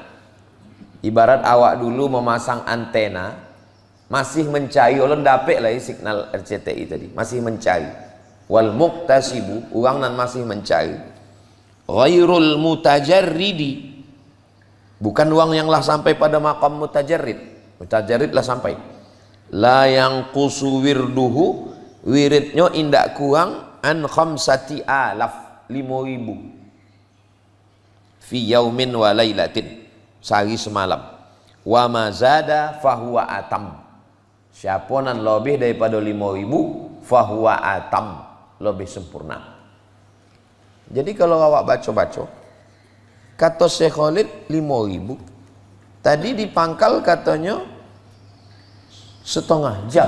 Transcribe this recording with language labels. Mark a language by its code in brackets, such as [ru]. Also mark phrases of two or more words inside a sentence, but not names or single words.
[id] Ibarat awak dulu memasang antena, masih mencari, ulun dapet lah signal RCTI tadi, masih mencari. [ar] والمقتسب, [id] orang yang masih mencari. [ar] غير المتجرد, [id] bukan uang yang lah sampai pada [ar] مقام متجرد. Mutajarrid [id] lah sampai. [ar] لا ينقص ورده, [min] wiridnya indak kurang [ar] عن خمسة آلاف, 5.000 في يوم وليلة, [id] sehari semalam. [ar] وما زاد فهو أتم, [id] siapa nan lebih daripada 5.000 [ar] فهو أتم, [id] lebih sempurna. Jadi kalau awak baca-baca, kata Syekh Khalid 5.000, tadi di pangkal katanya setengah jam.